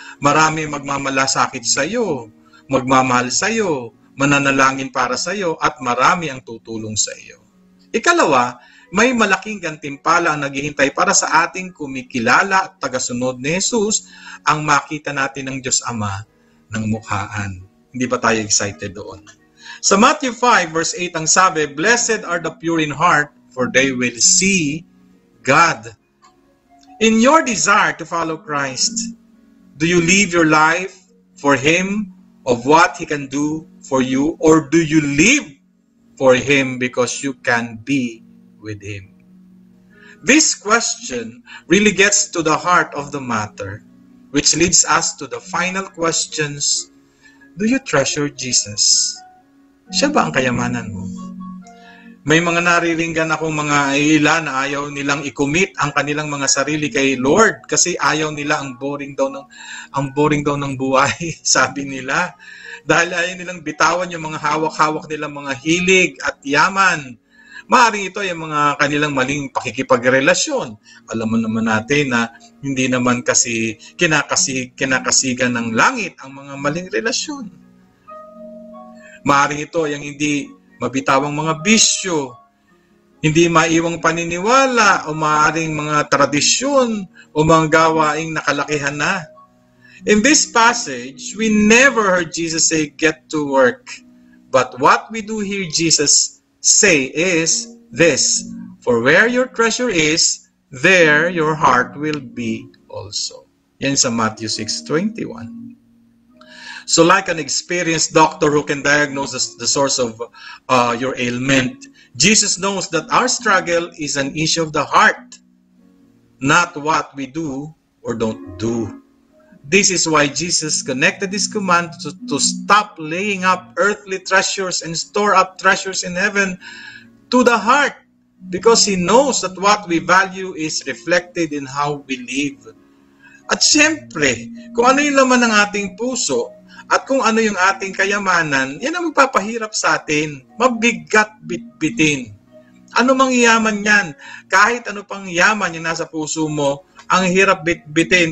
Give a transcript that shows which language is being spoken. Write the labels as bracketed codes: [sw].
[tl] Marami magmamalasakit sa iyo, magmamahal sa iyo, mananalangin para sa iyo, at marami ang tutulong sa iyo. Ikalawa, may malaking gantimpala ang naghihintay para sa ating kumikilala at tagasunod ni Jesus ang makita natin ng Diyos Ama ng mukhaan. Hindi ba tayo excited doon? [en] Sa Matthew 5 verse 8 [tl] ang sabi, [en] "Blessed are the pure in heart, for they will see God." In your desire to follow Christ, do you live your life for Him, of what He can do for you, or do you live for Him because you can be with Him? This question really gets to the heart of the matter, which leads us to the final questions. Do you treasure Jesus? [tl] Siya ba ang kayamanan mo? May mga nariringgan akong mga ilan na ayaw nilang i-commit ang kanilang mga sarili kay Lord kasi ayaw nila ang boring daw ng buhay, sabi nila. Dahil ayaw nilang bitawan yung mga hawak-hawak nilang mga hilig at yaman. Maaaring ito ay mga kanilang maling pakikipagrelasyon. Alam mo naman natin na hindi naman kasi kinakasigan ng langit ang mga maling relasyon. Maaaring ito ay ang hindi mabitawang mga bisyo, hindi maiwang paniniwala o maaaring mga tradisyon o mga gawaing nakalakihan na. [en] In this passage, we never heard Jesus say, "Get to work." But what we do hear Jesus say is this, "For where your treasure is, there your heart will be also." [tl] Yan sa [en] Matthew 6:21. So like an experienced doctor who can diagnose the source of your ailment, Jesus knows that our struggle is an issue of the heart, not what we do or don't do. This is why Jesus connected this command to stop laying up earthly treasures and store up treasures in heaven to the heart, because He knows that what we value is reflected in how we live. [tl] At siyempre, kung ano yung laman ng ating puso, at kung ano yung ating kayamanan, yan ang magpapahirap sa atin. Mabigat bitbitin. Ano mang yaman yan? Kahit ano pang yaman yung nasa puso mo, ang hirap bitbitin.